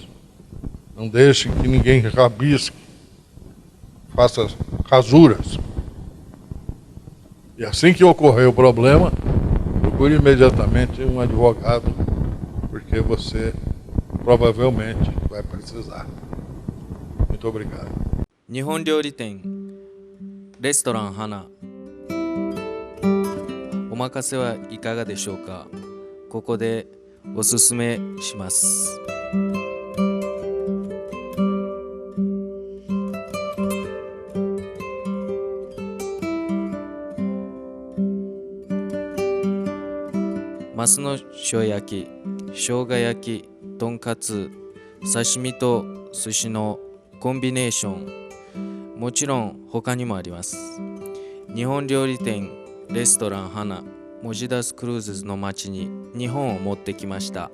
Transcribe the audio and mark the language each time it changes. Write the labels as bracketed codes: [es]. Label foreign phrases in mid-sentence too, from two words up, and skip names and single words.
[pt] Não deixe que ninguém rabisque, faça rasuras. E assim que ocorrer o problema, procure imediatamente um advogado, porque você provavelmente vai precisar. Muito obrigado. [ja] 日本料理店レストラン花お任せはいかがでしょうか。ここでおすすめします。マスの塩焼き、生姜焼き、とんかつ、刺身と寿司のコンビネーション、もちろん他にもあります。日本料理店レストラン花モジダスクルーズの町に日本を持ってきました。